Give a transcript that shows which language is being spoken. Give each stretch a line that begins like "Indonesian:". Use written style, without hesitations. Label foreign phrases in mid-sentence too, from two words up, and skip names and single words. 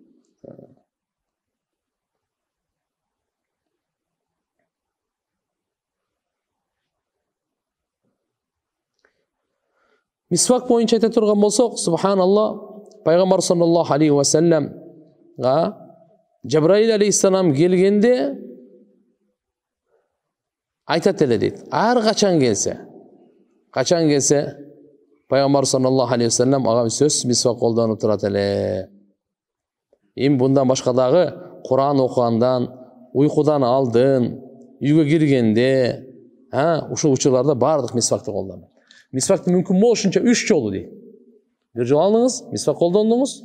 Kyrgyz: Мисвак боюнча айта турган болсок, субханалла, пайгамбар
Arabic: صلى الله عليه و سلم
Kyrgyz: Жабраил алейхиссалам келгенде айтат эле дейт. Ар качан келсе, пайгамбар
Arabic: صلى الله عليه و سلم
Kyrgyz: ага сөзсүз мисвак колдонуп турат эле. Эми bundan башка дагы Куран окугандан, уйкудан алдын, үйгө киргенде, ушул учурларда бардык мисвакты колдонот. Мисвакты мүмкүн болушунча 3 жолу дейт. Бир жол алдыңыз, мисвак колдондуңуз.